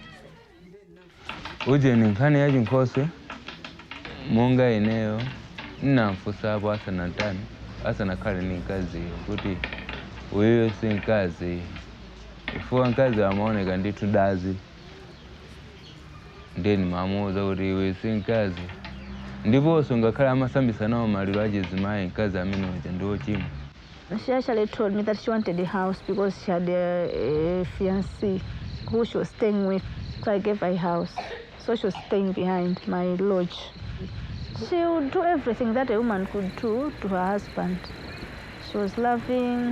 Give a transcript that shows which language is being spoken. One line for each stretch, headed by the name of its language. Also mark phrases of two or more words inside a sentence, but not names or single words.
Nyanja: Uje ni nkhani ya chinkhoswe monga ineyo nnamfunsa hapo asanakhale ni nkazi kuti uyo si nkazi ifuwa nkazi amaoneka ndithu dazi ndeni mamuuza kuti iwe si nkazi ndiponso ngakhale amasambisa nawo maliro achizimayi nkazi amene uja ndiwo chimwe.
English: She actually told me that she wanted a house because she had a fiancé who she was staying with. So I gave her a house. So she was staying behind my lodge. She would do everything that a woman could do to her husband. She was loving.